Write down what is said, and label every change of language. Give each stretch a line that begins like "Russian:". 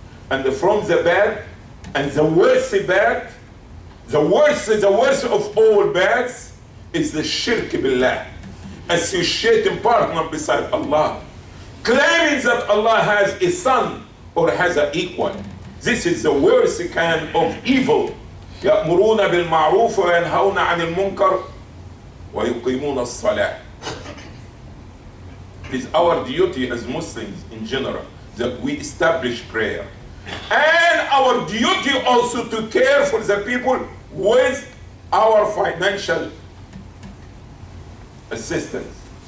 English: And from the bad, and the worst bad, the worst of all bads is the shirk billah, associating partner beside Allah, claiming that Allah has a son or has an equal. This is the worst kind of evil.
Arabic: يأمرون بالمعروف وينهون عن المنكر ويقيمون الصلاة.
English: It is our duty as Muslims in general that we establish prayer. And our duty also to care for the people with our financial assistance.